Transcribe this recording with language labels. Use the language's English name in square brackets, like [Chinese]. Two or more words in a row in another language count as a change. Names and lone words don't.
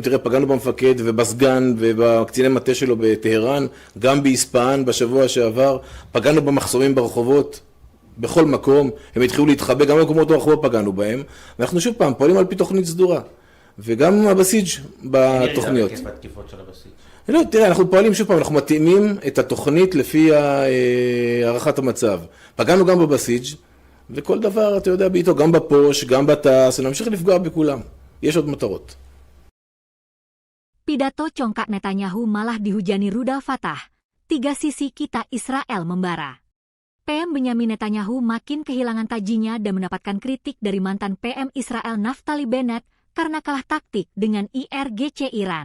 [Hebrew] תראה, פגענו במפקד ובסגן ובקציני מטה שלו בטהרן, גם באספהאן בשבוע שעבר, פגענו במחסומים ברחובות, בכל מקום, הם התחילו להתחבא, גם במקומות הרחובות פגענו בהם, ואנחנו שוב פעם פועלים על פי תוכנית סדורה, וגם הבסיג' בתוכניות. ירידה בתקיפות של הבסיג'. לא, תראה, אנחנו פועלים שוב פעם, אנחנו מתאימים את התוכנית לפי הערכת המצב. פגענו גם בבסיג', וכל דבר, אתה יודע, בעיתו, גם בפוש, גם בטס, נמשיך לפגוע בכולם. יש עוד מטרות. [Indonesian] Pidato congkak Netanyahu malah dihujani rudal Fatah. Tiga sisi kita Israel membara. PM Benyamin Netanyahu makin kehilangan tajinya dan mendapatkan kritik dari mantan PM Israel Naftali Bennett karena kalah taktik dengan IRGC Iran.